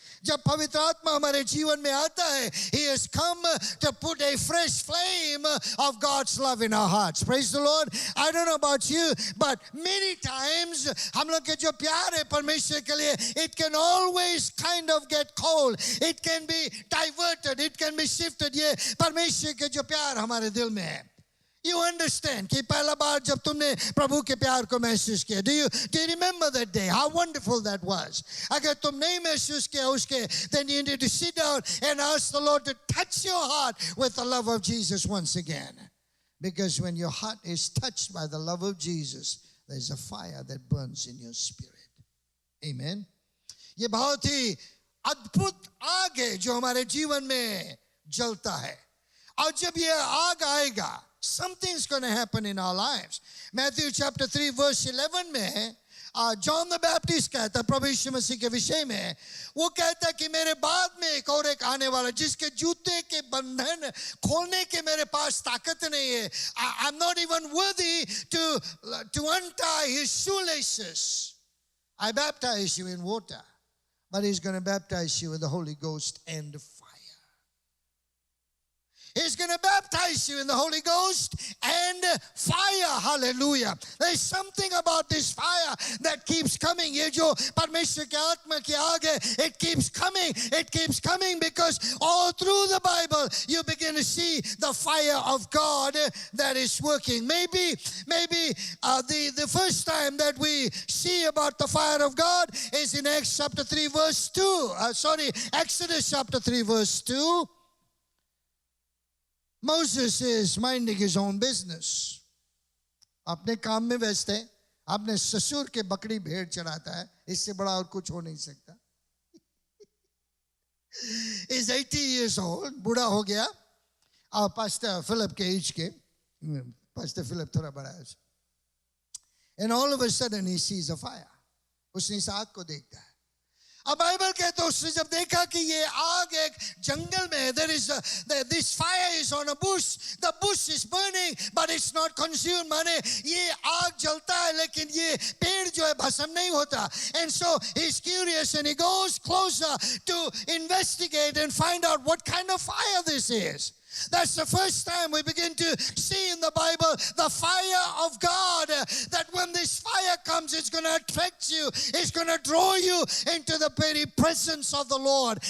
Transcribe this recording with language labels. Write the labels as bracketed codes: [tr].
[hi] जब पवित्र आत्मा हमारे जीवन में आता है, [en] He has come to put a fresh flame of God's love in our hearts. Praise the Lord. I don't know about you, but many times [hi] हम लोग के जो प्यार है परमेश्वर के लिए, [en] it can always kind of get cold. It can be diverted. It can be shifted. [hi] ये परमेश्वर के जो प्यार हमारे दिल में है. [en] You understand [hi] कि पहला बार जब तुमने प्रभु के प्यार को महसूस किया, [en] do you remember that day? How wonderful that was. [hi] अगर तुम नहीं महसूस किया उसके, [en] then you need to sit down and ask the Lord to touch your heart with the love of Jesus once again. Because when your heart is touched by the love of Jesus, there's a fire that burns in your spirit. Amen. [hi] ये बहुत ही अद्भुत आग है जो हमारे जीवन में जलता है. और जब ये आग आएगा, [en] something's going to happen in our lives. [hi] Matthew chapter 3 verse 11 में John the Baptist कहता है प्रभु यीशु मसीह के विषय में, वो कहता है कि मेरे बाद में एक आने वाला जिसके जूते के बंधन खोलने के मेरे पास ताकत नहीं है. [en] I'm not even worthy to untie his shoelaces. I baptize you in water, but he's going to baptize you with the Holy Ghost and fire. He's going to baptize you in the Holy Ghost and fire. Hallelujah. There's something about this fire that keeps coming. [hi] ये जो परमेश्वर के आत्मा की आग है, [en] it keeps coming. It keeps coming because all through the Bible you begin to see the fire of God that is working. Maybe the first time that we see about the fire of God is in Acts chapter 3 verse 2. Exodus chapter 3 verse 2. Moses is minding his own business. [hi] अपने काम में व्यस्त है. अपने ससुर के बकरी भेड़ चढ़ाता है. इससे बड़ा और कुछ हो नहीं सकता. [en] He's 80 years old. [hi] बूढ़ा हो गया. और Pastor Philip के एज के. Pastor Philip थोड़ा बड़ा है. [en] And all of a sudden he sees a fire. [hi] उसने इस आग को देखता है. अब बाइबल कहता है उसने जब देखा कि ये आग एक जंगल में है, [en] this fire is on a bush, the bush is burning but it's not consumed. [hi] माने ये आग जलता है लेकिन ये पेड़ जो है भस्म नहीं होता. [en] And so he's curious and he goes closer to investigate and find out what kind of fire this is. That's the first time we begin to see in the Bible the fire of God, that when this fire comes, it's going to attract you. It's going to draw you into the very presence of the Lord.